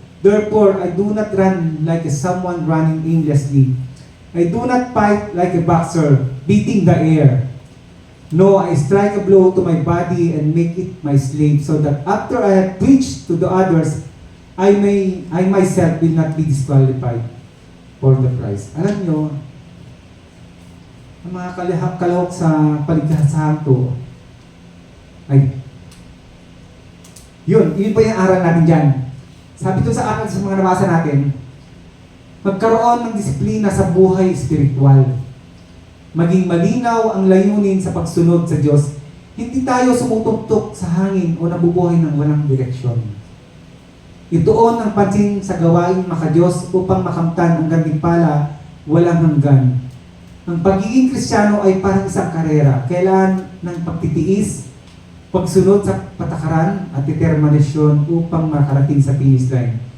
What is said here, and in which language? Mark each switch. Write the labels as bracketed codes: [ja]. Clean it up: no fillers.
[en] Therefore, I do not run like someone running aimlessly. I do not fight like a boxer, beating the air. No, I strike a blow to my body and make it my slave, so that after I have preached to the others, I myself will not be disqualified for the prize. [tl] Alam nyo, ang mga kalahok sa paligsahan to, ay, yun pa yung aral natin dyan. Sabi ito sa akin sa mga nabasa natin, magkaroon ng disiplina sa buhay espiritual. Maging malinaw ang layunin sa pagsunod sa Diyos. Hindi tayo sumutuktok sa hangin o nabubuhay ng walang direksyon. Ituon ang pansin sa gawaing maka-Diyos upang makamtan ang gantimpala walang hanggan. Ang pagiging Kristiyano ay parang isang karera. Kailangan ng pagtitiis, pagsunod sa patakaran at determinasyon upang makarating sa finish line.